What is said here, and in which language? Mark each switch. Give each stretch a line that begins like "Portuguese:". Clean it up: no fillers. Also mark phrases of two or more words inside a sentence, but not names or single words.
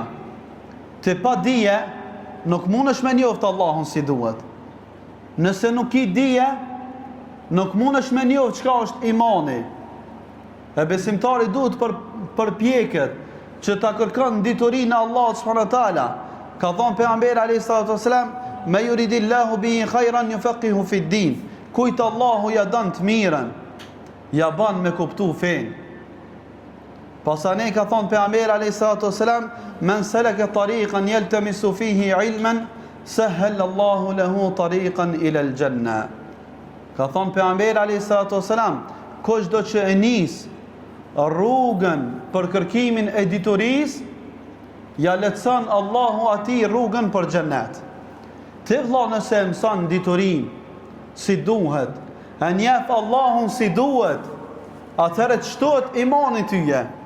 Albanian: Të pa dije nuk mundesh me njoft Allahun si duhet. Nëse nuk i dije, nuk mundesh me njoft çka është imani. E besimtari duhet përpjeket që ta kërkon diturinë e Allahut
Arabic: سبحانه وتعالى.
Albanian: Ka thënë pejgamberi
Arabic: عليه الصلاة والسلام من يرد الله به خيرا يفقهه في الدين."
Albanian: Kujt Allahu ja don të mirën, ja ban me kuptu fen. Pasane ka thënë pejgamberi
Arabic: عليه الصلاة والسلام من سلك طريقا يلتمس فيه علما سهل الله له طريقا إلى الجنة."
Albanian: Ka thënë pejgamberi
Arabic: عليه الصلاة والسلام,
Albanian: kushdo që e nis rrugën për kërkimin e diturisë, ja lehtëson Allahu atij rrugën për xhennet. Ti vëlla nëse mëson diturinë si duhet, e njeh Allahun si duhet, atëherë të shtohet imani tyje.